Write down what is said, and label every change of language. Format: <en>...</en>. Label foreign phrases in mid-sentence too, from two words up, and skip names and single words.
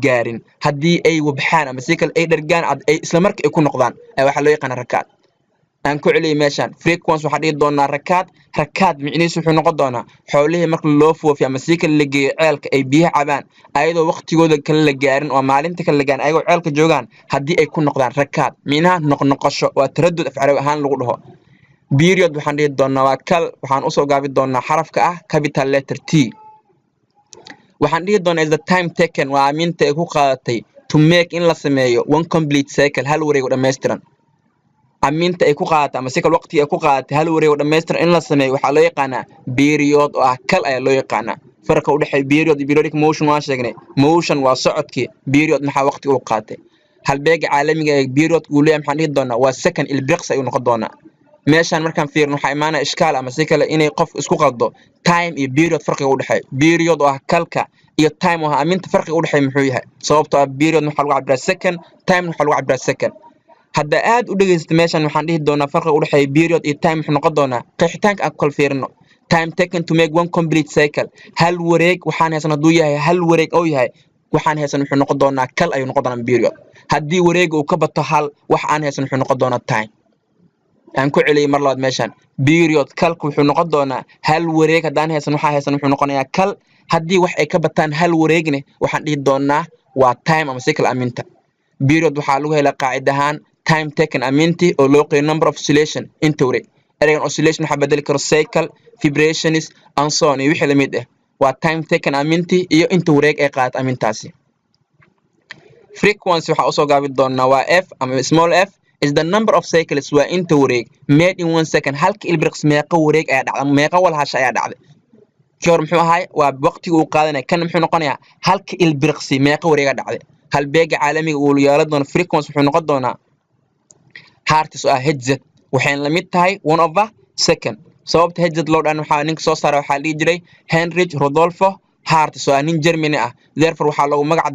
<so>gaarin haddii ay wabxaan ama si kale ay dhargaan ay isla marka ay ku noqdaan waxaa loo yaqaanaa rakaad aan ku celiyay meeshan frequency waxaa dhihi doonaa rakaad micnihiisu wuxuu noqon doonaa xoolihii marka loo foofiyo ama si kale la geeyo ceelka ay biyaha cabaan ayadoo waqtigooda kale la gaarin oo maalinta kale la gaarin ayagoo ceelka joogaan haddii ay ku noqdaan rakaad micnaha noqnoqosho waa taradud af carabi ahaan lagu dhaho period waxaan dhihi doonaa waa kal waxaan usoo gaabi doonaa xarafka ah</so> <en>capital letter T</en> <so>waxaan dhihi doonaa</so> <en>is the time taken</en> <so>waa aminta ay ku qaadatay</so> <en>to make</en> <so>in la sameeyo</so> <en>one complete cycle</en> <so>hal wareeg oo dhameystiran aminta ay ku qaadatay ama si kale waqti ay ku qaadatay hal wareeg oo dhameystiran in la sameeyo waxaa loo yaqaanaa period oo ah kal ayaa loo yaqaanaa farqa u dhaxay period iyo</so> <en>periodic motion</en> <so>waan sheegnay motion waa socodkii period maxaa waqti uu qaatay halbeega caalamiga ee period uu leeyahay maxaan dhihi doonaa waa second ilbriqs ayuu noqon doonaa meeshan markaan fiirno waxaa imaanaya ishkaal ama si kale inay qof isku qaldo time iyo period farqiga u dhaxay period oo ah kalka iyo time oo ah aminta farqiga u dhaxay muxuu yahay sababtoo ah period waxa lagu cabiraa second time waxa lagu cabiraa second hadda aad u dhageysto meeshan waxaan dhihi doonaa farqiga u dhaxay period iyo time wuxuu noqon doonaa qeexitaanka aan kala fiirino</so> <en>time taken to make one complete cycle</en> <so>hal wareeg waxaan haysan haduu yahay hal wareeg oo yahay waxaan haysan wuxuu noqon doonaa kal ayuu noqon doonaa period haddii wareeg uu ka bato hal wax aan haysan wuxuu noqon doonaa time aan ku celiyay mar labaad meeshan period kalku wuxuu noqon doonaa hal wareeg hadaan haysan waxa haysan wuxuu noqonayaa kal haddii wax ay ka bataan hal wareegne waxaan dhihi doonaa waa time ama cycle aminta period waxaa lagu helaa qaacid ahaan</so> <en>time taken</en> <so>aminti oo loo qeeyo</so> <en>number of oscillation</en> <so>inta wareeg ereygan oscillation waxaa bedeli karo cycle</so> <en>vibrations and so on</en> <so>iyo wixii lamid ah waa</so> <en>time taken</en> <so>aminti iyo inta wareeg ay qaadato amintaasi frequency waxaa usoo gaabi doonaa waa f ama</so> <en>small f is the number of cycles</en> <so>waa inta wareeg</so> <en>made in 1 second</en> <so>halka ilbriqs meeqa wareeg ayaa dhacday meeqa walhasha ayaa dhacday kii hore muxuu ahay waa waqtiga uu qaadanay kan muxuu noqonayaa halka ilbriqsi meeqa wareeg ayaa dhacday halbeega caalamiga uu yeelan doono frequency wuxuu noqon doonaa hertz oo ah hertz waxaan la mid tahay 1/2 second sababta Hertz loo dhan waxaa ninka soo saaray waxaa la dhihi jiray Heinrich Rudolf Hertz oo nin Germany ah therefore waxaa lagu magac</so>